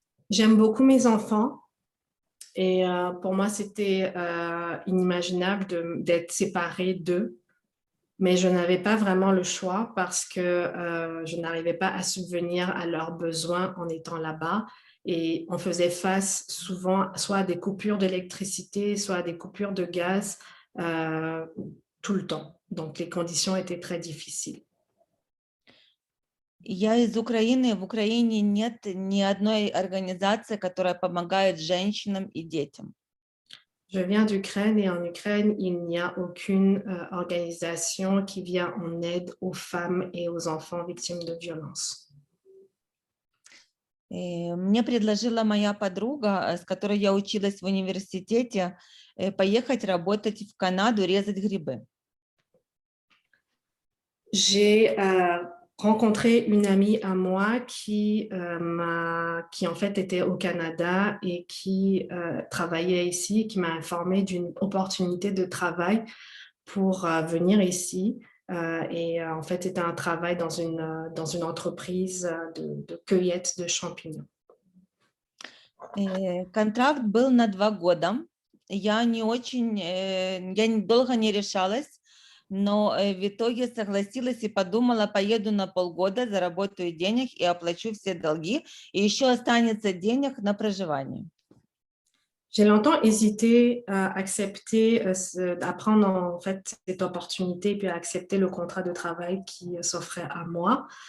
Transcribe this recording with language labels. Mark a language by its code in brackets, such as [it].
[fr] J'aime beaucoup mes enfants et pour moi, c'était inimaginable d'être séparée d'eux. Mais je n'avais pas vraiment le choix parce que je n'arrivais pas à subvenir à leurs besoins en étant là-bas. Et on faisait face souvent soit à des coupures d'électricité, soit à des coupures de gaz tout le temps. Donc, les conditions étaient très difficiles. [ru] Я из Украины. В Украине нет ни одной организации, которая помогает женщинам и детям. [fr] Je viens d'Ukraine et en Ukraine, il n'y a aucune organisation qui vient en aide aux femmes et aux enfants victimes de violences. [ru] Мне предложила моя подруга, с которой я училась в университете, поехать работать в Канаду, резать грибы. [fr] J'ai rencontré une amie à moi qui en fait était au Canada et qui travaillait ici, qui m'a informé d'une opportunité de travail pour venir ici. En fait, c'était un travail dans une entreprise de cueillette de champignons. [ru] Контракт был на 2 года. Я долго не решалась, но в итоге согласилась и подумала, поеду на полгода, заработаю денег и оплачу все долги, и еще останется денег на проживание. [fr] J'ai longtemps hésité à accepter, à prendre en fait cette opportunité puis à accepter le contrat de travail qui s'offrait à moi.